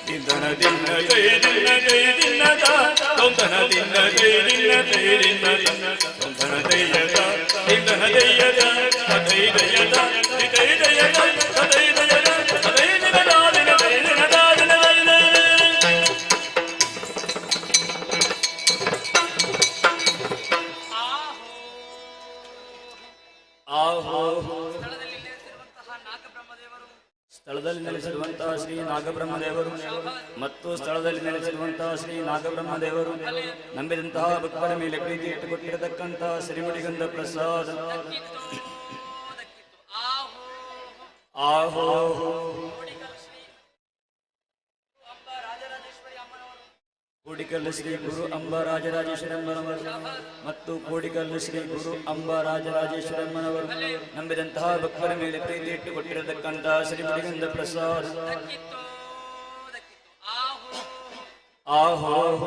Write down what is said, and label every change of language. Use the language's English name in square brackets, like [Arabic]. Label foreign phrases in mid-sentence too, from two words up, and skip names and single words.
[Kannada] ಧನ ದಿನ ಜೈ ದಿನ ಜೈ ದಿನ ಧನ ದಿನ ಜೈ ದಿನ ಜೈ ದಿನ ಧನ ದಯ್ಯದ ಧನ ದಯ್ಯದ ದೈ ದಯ್ಯದ ದೈ ದಯ್ಯದ ದೈ ದಯ್ಯದ ದೈ ದಿನ ದಾದಿನ ದೈ ದಿನ ದಾದಿನ ಆಹೋ ಸ್ಥಳದಲ್ಲಿ ನೆಲೆಸಿರುವಂತಹ ಶ್ರೀ ನಾಗಬ್ರಹ್ಮದೇವರು ಮತ್ತು ಸ್ಥಳದಲ್ಲಿ ನೆಲೆಸಿರುವಂತಹ ಶ್ರೀ ನಾಗಬ್ರಹ್ಮದೇವರು ನಂಬಿದಂತಹ ಭಕ್ತರ ಮೇಲೆ ಪ್ರೀತಿ ಇಟ್ಟುಕೊಟ್ಟಿರತಕ್ಕಂತಹ ಶ್ರೀಮುಡಿಗಂಧ ಪ್ರಸಾದ ಆಹೋ ಕೋಡಿಕಲ್ಲು ಶ್ರೀ ಗುರು ಅಂಬ ರಾಜರಾಜೇಶ್ವರಮ್ಮನವರು ಮತ್ತು ಕೋಡಿಕಲ್ಲು ಶ್ರೀ ಗುರು ಅಂಬ ರಾಜರಾಜೇಶ್ವರಮ್ಮನವರು ನಂಬಿದಂತಹ ಭಕ್ತರ ಮೇಲೆ ಪ್ರೀತಿ ಇಟ್ಟುಕೊಟ್ಟಿರತಕ್ಕಂತಹ ಶ್ರೀಮುಡಿಗಂಧ ಪ್ರಸಾದ ಆಹೋ